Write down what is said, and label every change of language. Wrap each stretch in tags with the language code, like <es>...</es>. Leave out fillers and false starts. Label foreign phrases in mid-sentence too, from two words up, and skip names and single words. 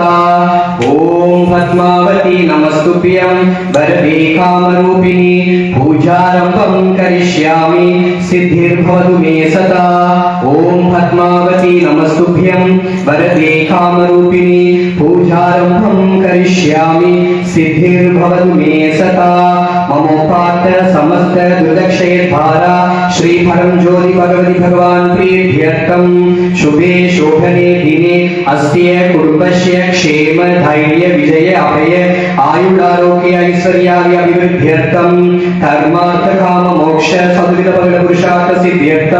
<sa>ॐ पद्मावति नमस्तुभ्यं वरदे कामरूपिणि पूजारम्भं करिष्यामि सिद्धिर्भवतु मे सदा. ॐ पद्मावति नमस्तुभ्यं वरदे कामरूपिणि पूजारम्भं करिष्यामि सिद्धिर्भवतु मे सदा. ममोपात समस्त दुर्दक्षय द्वारा श्री परमज्योति भगवती भगवान प्रीत्यर्थम शुभे शोभने दिने अस्त्य कुटुंबस्य क्षेम धैर्य विजय अभय आयुरारोग्य ऐश्वर्यादि अभिवृद्ध्यर्थम धर्मार्थ काम मोक्ष सद्विध फल पुरुषार्थ सिद्ध्यर्थम</sa>